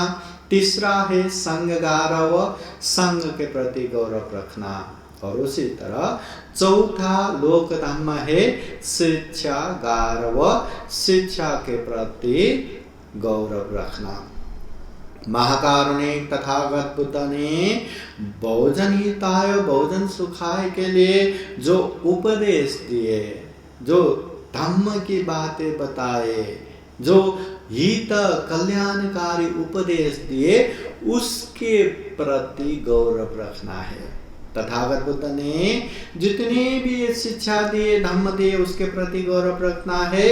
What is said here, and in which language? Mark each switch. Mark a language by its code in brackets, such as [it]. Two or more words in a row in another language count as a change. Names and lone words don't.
[hi] तीसरा है संघगारव, संघ के प्रति गौरव रखना। और उसी तरह चौथा लोक धम्म है शिक्षा गारव, शिक्षा के प्रति गौरव रखना। महाकारुणिक तथागत बुद्ध ने [pi] बहुजन हिताय बहुजन सुखाय [hi] के लिए जो उपदेश दिए, जो धम्म की बातें बताए, जो हित कल्याणकारी उपदेश दिए, उसके प्रति गौरव रखना है। तथागत बुद्ध ने जितने भी शिक्षा दिए, धम्म दिए, उसके प्रति गौरव रखना है।